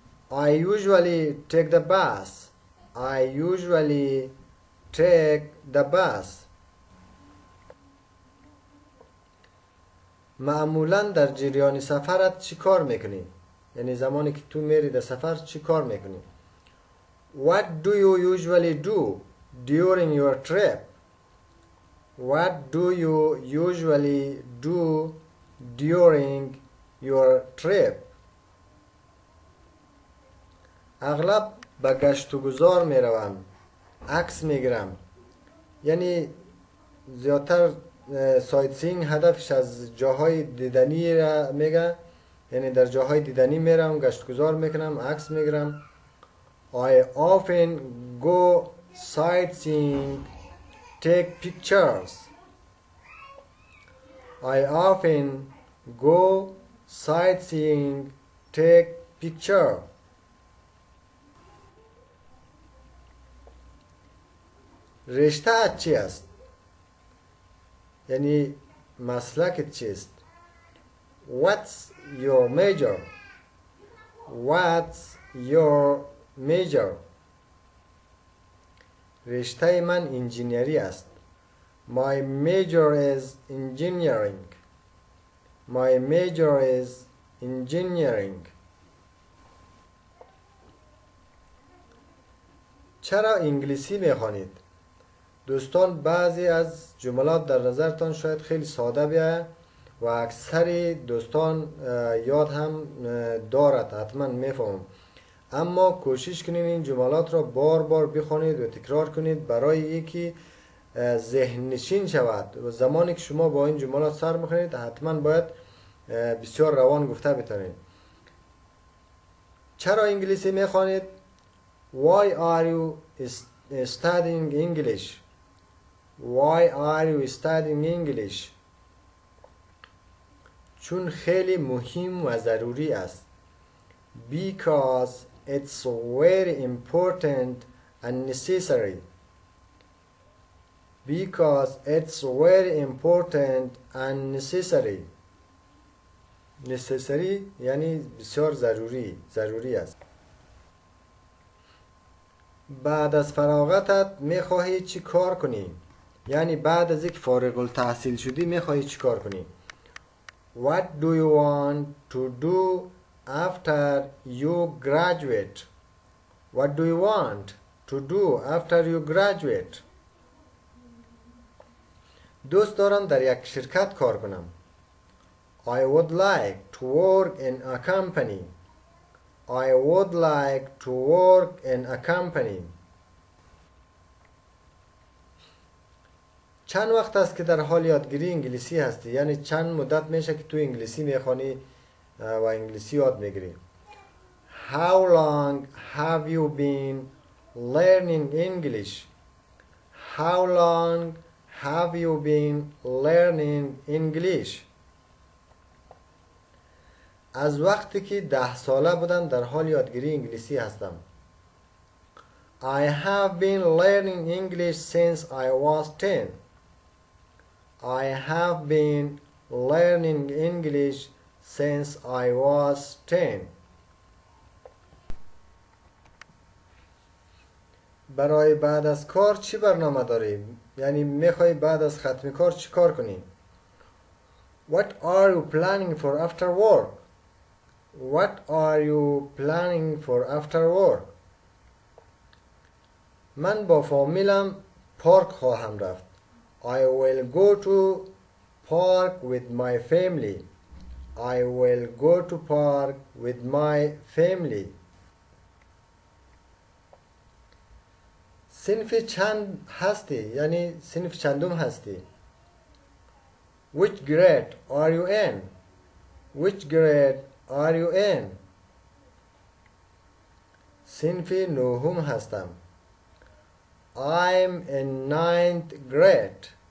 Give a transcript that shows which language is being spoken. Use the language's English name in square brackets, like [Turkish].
[English] I usually take the bus. I usually take the bus. [Persian] معمولا در جریان سفرت چی کار میکنی؟ یعنی زمانی که تو میری در سفر چی کار میکنی؟ [English] What do you usually do during your trip? What do you usually do during your trip? [Persian] اغلب به گشت و گذار میروم. عکس میگیرم. یعنی زیادتر سایت سینگ هدفش از جاهای دیدنی را میگه، یعنی در جاهای دیدنی میرم، گشتگذار میکنم، عکس میگیرم. [English] I often go sightseeing, take pictures. I often go sightseeing, take picture. [Persian] رشته چی است؟ یعنی مسلک چیست؟ [English] What's your major? What's your major? [Persian] رشته من انجینیری است. [English] My major is engineering. My major is engineering. [Persian] چرا انگلیسی میخوانید؟ دوستان بعضی از جملات در نظرتان شاید خیلی ساده بیاید و اکثر دوستان یاد هم دارد، حتما میفهمم، اما کوشش کنید این جملات را بار بار بخوانید و تکرار کنید برای اینکه ذهن نشین شود و زمانی که شما با این جملات سر میخونید حتما باید بسیار روان گفته بتونید. چرا انگلیسی میخوانید؟ [English] Why are you studying English? Why are you studying English? [Persian] چون خیلی مهم و ضروری است. [English] Because it's very important and necessary. Because it's very important and necessary. [Persian] Necessary یعنی بسیار ضروری است. بعد از فراغتت میخواهی چی کار کنی؟ یعنی بعد از یک فارغ التحصیل شدی میخواهی چی کار کنی؟ [English] What do you want to do after you graduate? What do you want to do after you graduate? [Persian] دوست دارم در یک شرکت کار کنم. [English] I would like to work in a company. I would like to work in a company. [Persian] چند وقت است که در حال یادگیری انگلیسی هستی؟ یعنی چند مدت میشه که تو انگلیسی میخوانی و انگلیسی یاد میگیری؟ [English] How long have you been learning English? How long have you been learning English? [Persian] از وقتی که 10 ساله بودم در حال یادگیری انگلیسی هستم. [English] I have been learning English since I was 10. I have been learning English since I was 10. [Persian] برای بعد از کار چی برنامه داری؟ یعنی میخوای بعد از ختم کار چی کار کنی؟ [English] What are you planning for after work? What are you planning for after work? [Persian] من با فامیلم پارک خواهم رفت. [English] I will go to park with my family. I will go to park with my family. [Persian] صنف چند هستی؟ یعنی صنف چندم هستی؟ [English] Which grade are you in? Which grade are you in? [Persian] صنف نهم هستم. [English] I'm in 9th grade.